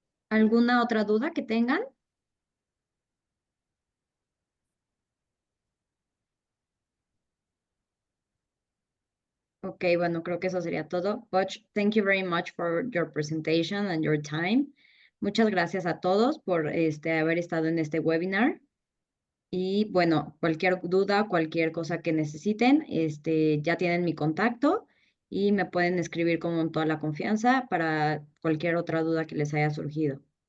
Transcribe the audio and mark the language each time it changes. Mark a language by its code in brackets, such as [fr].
[es] ¿Alguna otra duda que tengan? Ok, bueno, creo que eso sería todo. [en] Butch, thank you very much for your presentation and your time. [es] Muchas gracias a todos por haber estado en este webinar. Y bueno, cualquier duda, cualquier cosa que necesiten, ya tienen mi contacto y me pueden escribir con toda la confianza para cualquier otra duda que les haya surgido.